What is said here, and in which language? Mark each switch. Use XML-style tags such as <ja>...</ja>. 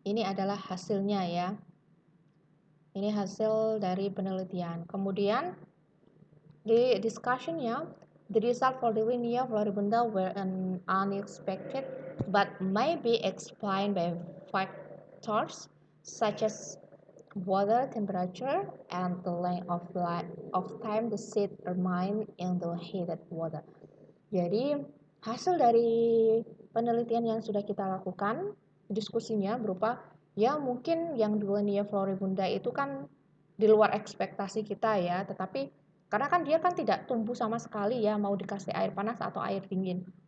<id>Ini adalah hasilnya ya. Ini hasil dari penelitian. Kemudian di</id> <en>discussion-nya, the result for Duelwinia floribunda were unexpected but may be explained by factors such as water temperature and the length of time the seed remain in the heated water.</en> <id>Jadi hasil dari penelitian yang sudah kita lakukan, diskusinya berupa ya mungkin yang Duelwinia floribunda itu kan di luar ekspektasi kita ya, tetapi karena kan dia kan tidak tumbuh sama sekali ya, mau dikasih air panas atau air dingin.</id>